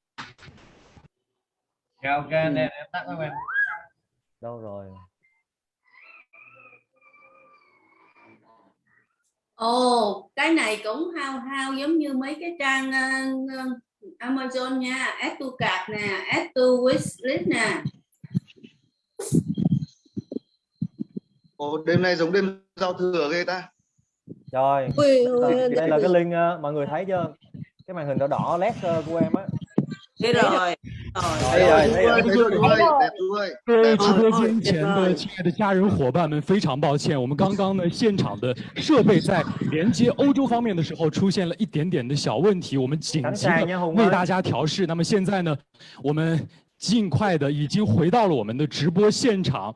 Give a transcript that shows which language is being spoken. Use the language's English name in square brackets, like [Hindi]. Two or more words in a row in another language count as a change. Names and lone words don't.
[Vietnamese] Ok anh em tắt các em. Đâu rồi? Ồ, cái này cũng hao giống như mấy cái trang Amazon nha, [English] add to cart nè, add to wishlist nè. [Vietnamese] Ồ, đêm nay giống đêm giao thừa ghê ta. Rồi, đây là cái link mọi người thấy chưa? Cái màn hình đỏ đỏ led của em á. Thế rồi. [Chinese] 各位直播间前的亲爱的家人伙伴们，非常抱歉，我们刚刚呢现场的设备在连接欧洲方面的时候出现了一点点的小问题，我们紧急的为大家调试。那么现在呢，我们尽快的已经回到了我们的直播现场。